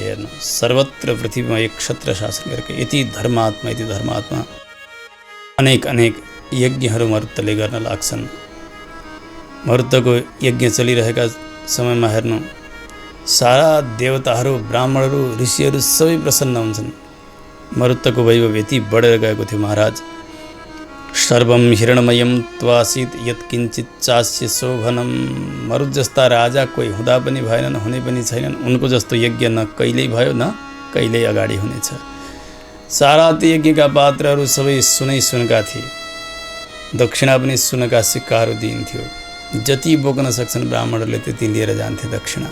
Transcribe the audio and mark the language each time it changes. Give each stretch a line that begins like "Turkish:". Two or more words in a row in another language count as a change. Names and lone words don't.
Nepali: हेर्नु, सर्वत्र पृथ्वीमा एक क्षत्र शासन गरेका यति धर्मात्मा अनेक अनेक यज्ञहरू मरुत्तले गर्न लाग्छन्। मरुत्तको यज्ञ चलिरहेका समयमा हेर्नु, सारा देवताहरू, ब्राह्मणहरू, ऋषिहरू सबै प्रसन्न हुन्छन्। मरुत्तको वैभव यति बढेर गएको थियो।
Sanskrit: महाराज सर्वम हिरणमयम त्वासित यत्किञ्चित चास्य शोभनम।
Nepali: मरुत जस्ता राजा कोही हुँदा पनि भएनन्, हुने पनि छैनन्। उनको जस्तो यज्ञ न कहिल्यै भयो, न कहिल्यै अगाडि हुनेछ। सारा ती यज्ञका पात्रहरू सबै सुनै सुनका थिए। दक्षिणा पनि सुनका सिक्काहरू दिइन्थ्यो। जति बोक्न सक्छन् ब्राह्मणहरूले त्यति लिएर जान्थे दक्षिणा।